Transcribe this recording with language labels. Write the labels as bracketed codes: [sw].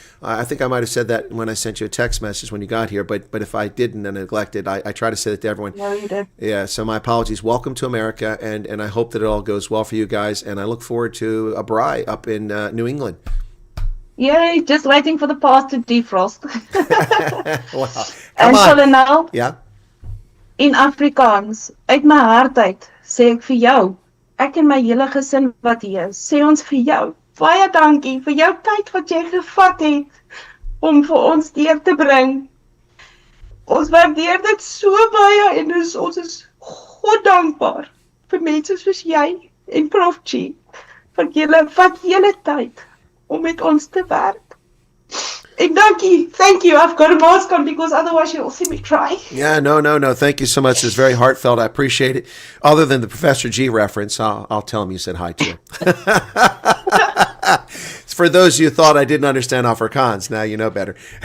[en] I think I might have said that when I sent you a text message when you got here, but if I didn't and neglected, I try to say that to everyone. No, you did. Yeah, so my apologies. Welcome to America, and I hope that it all goes well for you guys, and I look forward to a braai up in New England. Yay, just waiting for the past to defrost. Wow. [af] En kolonial, Ja. in Afrikaans, uit my hart uit, sê ek vir jou, ek en my hele gesin wat hier is, sê ons vir jou, baie dankie vir jou tyd wat jy gevat het, om vir ons deur te bring. Ons waardeer dit so baie, en ons is God dankbaar vir mense soos jy en Prof G vir julle vat julle tyd om met ons te werk. En dankie. [en] Thank you. I've got a mask on because otherwise you'll see me cry. Yeah, no. Thank you so much. It's very heartfelt. I appreciate it. Other than the Professor G reference, I'll tell him you said hi to him. For those of you who thought I didn't understand Afrikaans, now you know better.